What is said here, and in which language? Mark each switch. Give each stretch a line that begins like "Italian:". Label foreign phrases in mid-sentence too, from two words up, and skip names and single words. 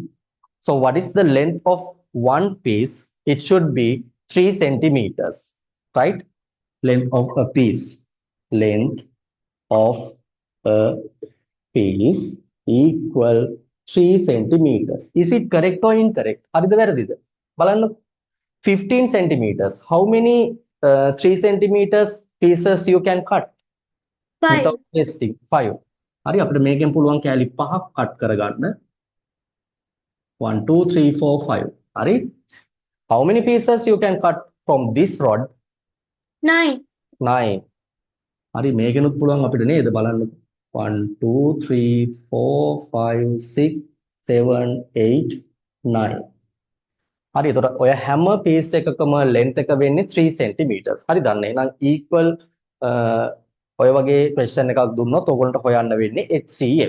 English: So what is the length of one piece? It should be 3 centimeters, right? Length of a piece. Length of a piece equal 3 centimeters. Is it correct or incorrect?
Sinhala: හරිද වැරදිද? බලන්න 15 centimeters.
English: How many 3 centimeters pieces you can cut 5. without wasting? 5.
Sinhala: හරි අපිට මේකෙන් පුළුවන් කෑලි 5ක් cut කරගන්න. 1 2 3 4 5. හරි?
English: How many pieces you can cut from this rod? 9. 9.
Sinhala: හරි මේකෙනුත් පුළුවන් අපිට නේද බලන්න. 1 2 3 4 5 6 7 8 9. හරි එතකොට ඔය හැම පීස් එකකම length එක වෙන්නේ 3 centimeters. හරි දන්න. එහෙනම් equal ඔය වගේ question එකක් දුන්නොත් ඔයගොල්ලන්ට හොයන්න වෙන්නේ HCF.